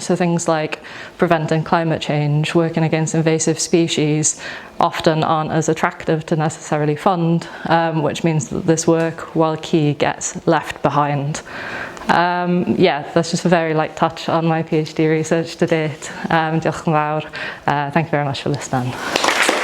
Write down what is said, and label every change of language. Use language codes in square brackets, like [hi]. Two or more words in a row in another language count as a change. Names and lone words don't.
[en] So things like preventing climate change, working against invasive species, often aren't as attractive to necessarily fund, which means that this work, while key, gets left behind. Yeah, that's just a very light touch on my PhD research to date. [cy] Diolch yn fawr. [en] Thank you very much for listening.